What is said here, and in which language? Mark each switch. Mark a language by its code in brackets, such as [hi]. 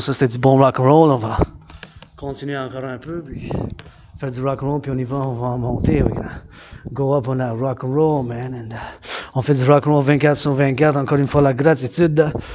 [fr] Ça, c'était du bon rock and roll. On va continuer encore un peu, puis faire du rock and roll, puis on va monter. [en] We're gonna go up on that rock and roll, man. [fr] And, on fait du rock and roll 24 sur 24. Encore une fois, la gratitude.